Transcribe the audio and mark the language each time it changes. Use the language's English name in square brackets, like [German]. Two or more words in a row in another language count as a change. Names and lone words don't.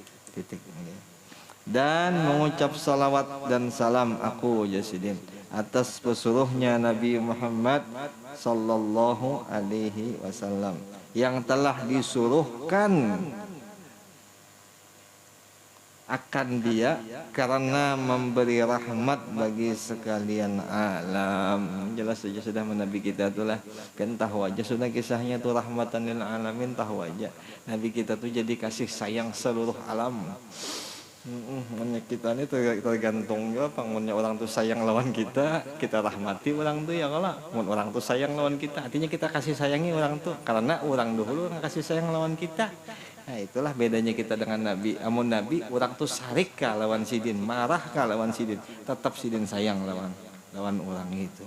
[Indonesian] dan mengucap salawat dan salam aku Jasidin atas pesuruhnya Nabi Muhammad [Arabic] صلى الله عليه وسلم [Indonesian] yang telah disuruhkan akan dia karena memberi rahmat bagi sekalian alam. [Banjar] Jelas saja sudah Nabi kita itulah kan tahu aja sudah kisahnya tuh [Arabic] رحمة للعالمين, [Banjar] tahu aja Nabi kita tuh jadi kasih sayang seluruh alam. Kita ini tergantung juga pangunnya orang tuh sayang lawan kita rahmati orang tuh ya kalau orang tuh sayang lawan kita, artinya kita kasih sayangi orang tuh karena orang dulu kasih sayang lawan kita. Nah itulah bedanya kita dengan Nabi. Amun Nabi orang tuh sarik ka lawan sidin, marah ka lawan sidin, tetap sidin sayang lawan orang itu.